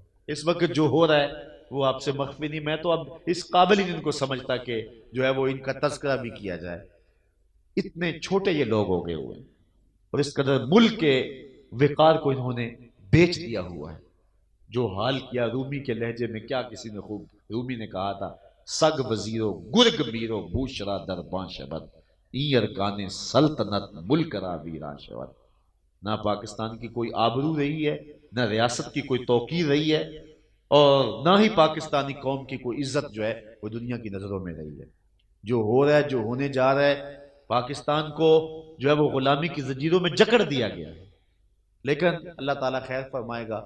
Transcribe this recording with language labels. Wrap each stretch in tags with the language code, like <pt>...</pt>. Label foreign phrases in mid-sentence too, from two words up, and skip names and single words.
<ur>اس وقت جو ہو رہا ہے وہ آپ سے مخفی نہیں، میں تو اب اس قابل ہی ان کو سمجھتا کہ جو ہے وہ ان کا تذکرہ بھی کیا جائے، اتنے چھوٹے یہ لوگ ہو گئے ہوئے ہیں، اور اس قدر ملک کے وقار کو انہوں نے بیچ دیا ہوا ہے۔ جو حال کیا رومی کے لہجے میں، کیا کسی نے خوب، رومی نے کہا تھا</ur> <fa>سگ وزیرو گرگ میرو بوشرا دربان شبد این ارکان سلطنت ملک را ویران شود۔</fa> <ur>نہ پاکستان کی کوئی آبرو رہی ہے، نہ ریاست کی کوئی توقیر رہی ہے، اور نہ ہی پاکستانی قوم کی کوئی عزت جو ہے وہ دنیا کی نظروں میں رہی ہے۔ جو ہو رہا ہے، جو ہونے جا رہا ہے، پاکستان کو جو ہے وہ غلامی کی زنجیروں میں جکڑ دیا گیا ہے، لیکن اللہ تعالیٰ خیر فرمائے گا۔</ur>